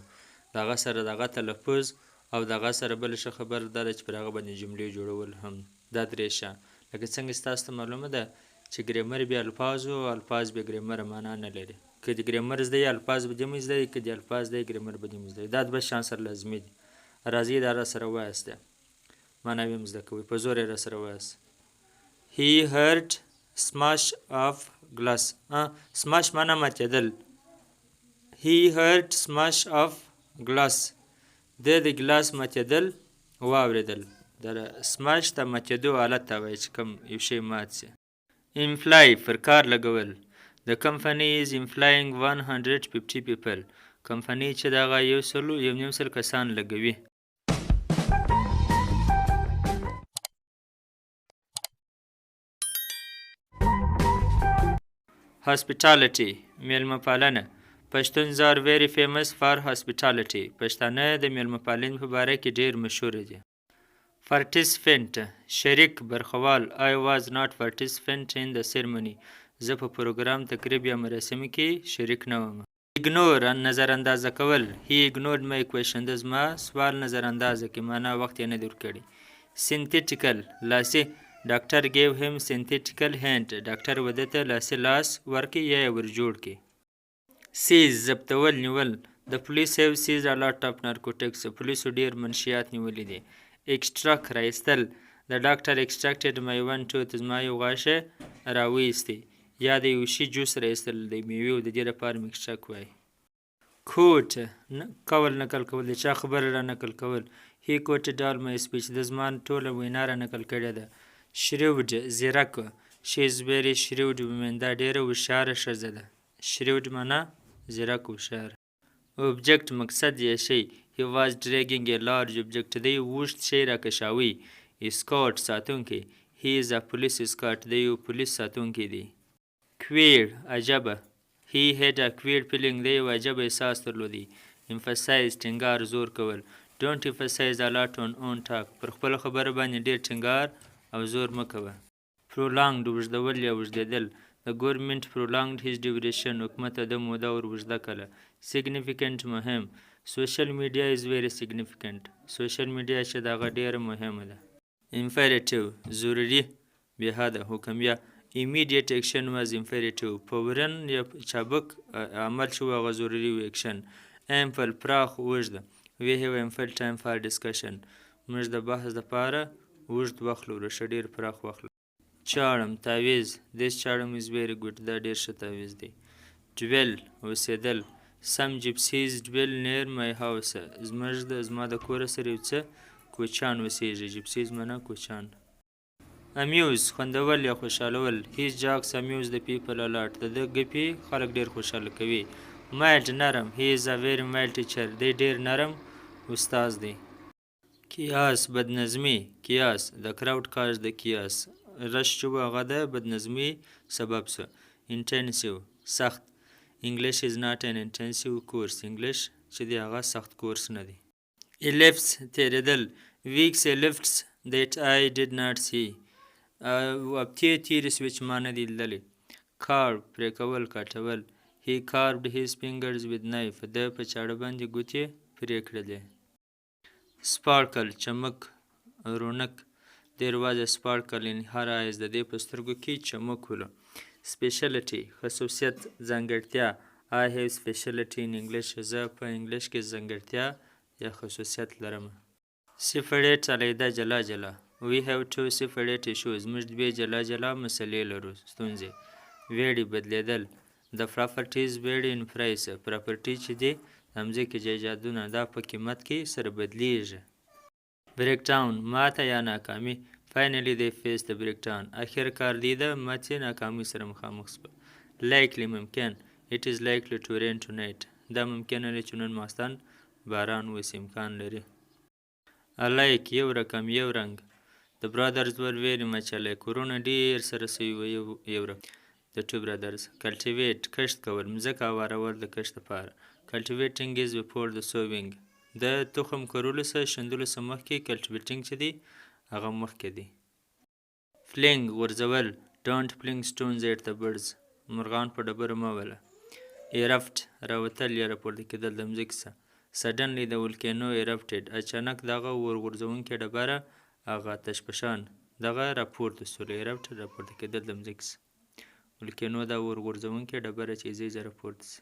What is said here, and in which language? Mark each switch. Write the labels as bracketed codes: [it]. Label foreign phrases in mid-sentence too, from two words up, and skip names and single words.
[ps] دغه سره دغه تلفظ او دغه سره بل ښه خبر دا ده چې پر هغه باندې جملې جوړول هم دا درې شیان. لکه څنګه ستاسو ته معلومه ده چې ګرامر بیا الفاظ او الفاظ بیا ګرامر معنا نه لري. که د ګرامر زده الفاظ به دې زده که د الفاظ زده ګرامر به دې زده. دا دوه شیان سره لازمي دي. راځئ دا را سره وایسته. معنا هم زده کوئ په زور یې را سره وایاست. [en] He heard smash of glass. smash [ps] معنا ماتېدل. [en] He heard smash of glass. [ps] د ګلاس ماتېدل واورېدل. د سماش ته ماتېدو حالت ته وایي چې کوم یو شی مات شي. Imply پر کار لګول. [en] The company is employing 150 people. [ps] کمپنۍ چې دغه 1.5 کسان لګوي. Hospitality میلمه پالنه. [en] Pashtuns are very famous for hospitality. [ps] پښتانه د میلمه پالنې په باره کې ډیر مشهور دي. Participant شریک برخوال. [en] I was not participant in the ceremony. [ps] زه په پروګرام تقریب یا مراسمو کې شریک نه وم. Ignore نظر اندازه کول. [en] He ignored my question. [ps] د زما سوال نظر اندازه کې معنا وخت یې نه دی ورکړی. [en] Synthetical [ps] لاسي. ډاکټر [en] gave him synthetical hand. [ps] ډاکټر وده ته لاسي لاس ورکړي یا یې ورجوړ کړي. Seize ضبطول نیول. [en] The police have seized a lot of narcotics. [ps] پولیسو ډیر منشیات نیولي دي. Extract راایستل. [en] The doctor extracted my one tooth. [ps] زما یو غاښ راویستی. یا د یو شي جوس راایستل د میوې د دې لپاره extract وایي. Quote قول نقل کول. د چا خبره را نقل کول. [en] He quoted all my speech. [ps] د زما ټوله وینا را نقل کړې ده. Shrewd زیرک. [en] She is very shrewd woman. [ps] دا ډیره هوښیاره ښځه ده. Shrewd معنا زیرک هوښیار. Object مقصد یا شی. [en] He was dragging a large object. [ps] دی اوږد شی راکشاوی. Escort ساتونکی. [en] He is a police escort. [ps] دی یو پولیس ساتونکی دی. [en] Queer عجبه. He had a queer feeling. [ps] دی یو عجبه احساس درلودی. Emphasize ټینګار زور کول. [en] Don't emphasize a lot on own talk. [ps] پر خپل خبره باندې ډیر ټینګار او زور مکوه. Prolonged اوږدول یا اوږدېدل. [en] The government prolonged his duration. [ps] حکومت د موده ور اوږده کړه. Significant مهم. [en] Social media is very significant. Social media [ps] چې دغه ډیره مهمه ده. Imperative ضروري بېحده حکمیه. [en] Immediate action was imperative. [ps] فورن یا چابک عمل چې هغه ضروري و action. Ample پراخ اوږده. [en] We have ample time for discussion. [ps] موږ د بحث لپاره اوږد وخت لرو ښه ډیر پراخ وخت لرو. چاړم تعویض. [en] This charm is very good. [ps] دا ډیر ښه تعویض دی. Dwell اوسېدل. [en] Some gypsies dwell near my house. [ps] زما د کور سره یو څه کوچیان اوسېږي. gypsies معنا کوچیان. Amuse خوندول یا خوشحالول. [en] His jokes amuse the people a lot. [ps] د ده ګپې خلک ډیر خوشحاله کوي. Mild نرم. [en] He is a very mild teacher. [ps] دی ډیر نرم استاد دی. Chaos بدنظمي. [en] Chaos the crowd caused the chaos. [ps] رش چې و هغه د بدنظمي سبب شو. Intensive سخت. [en] English is not an intensive course. [ps] English چې دی هغه سخت کورس نه دی. Ellipse تیریدل. [en] Weeks ellipses that I did not see. [ps] هفتې تیرې شوې چې ما نه دي لیدلې. Carve پرې کول کاټول. [en] He carved his fingers with knife. [ps] ده په چاړه باندې ګوتې پرې کړلې. Sparkle چمک رونق. [en] There was a sparkle in her eyes. [ps] د دې په سترګو کې چمک ولو. Speciality خصوصیت ځانګړتیا. [en] I have speciality in English. [ps] زه په انګلیش کې ځانګړتیا یا خصوصیت لرم. Separate علیحده جلا جلا. [en] We have two separate issues. [ps] موږ دوې جلا جلا مسلې لرو ستونزې. Vary بدلیدل. [en] The property is vary in price. [ps] Property چې دی د مځکې جایدادونه دا په قیمت کې سره بدلیږي. Breakdown ماته یا ناکامي. [en] Finally they faced the breakdown. [ps] اخر کار دی د ماتې ناکامي سره مخامخ شول. Likely ممکن. [en] It is likely to rain tonight. [ps] دا ممکنه ده چې نن ماښام باران وشي امکان لري. Alike یو رقم یو رنګ. [en] The brothers were very much alike. [ps] ورونه ډیر سره سوي وو یو رقم. [en] The two brothers. [ps] Cultivate کښت کول. مځکه هوارول د کښت لپاره. [en] Cultivating is before the sowing. [ps] د تخم کرلو څخه شیندلو څخه مخکې کلټیویټینګ چې دی هغه مخکې دی. [en] فلینګ غورځول don't fling stones at the birds [ps] مرغان په ډبرو مه وله. ایرفټ راوتل یا راپورته کېدل د مځکې څخه. سډنلی د ولکانو ایرفټډ اچانک دغه اور غورځوونکې ډبره هغه آتش فشان دغه راپورته سول. ایرفټ راپورته کېدل د مځکې څخه. ولکانو دا اور غورځوونکې ډبره چې ځای راپورته سي.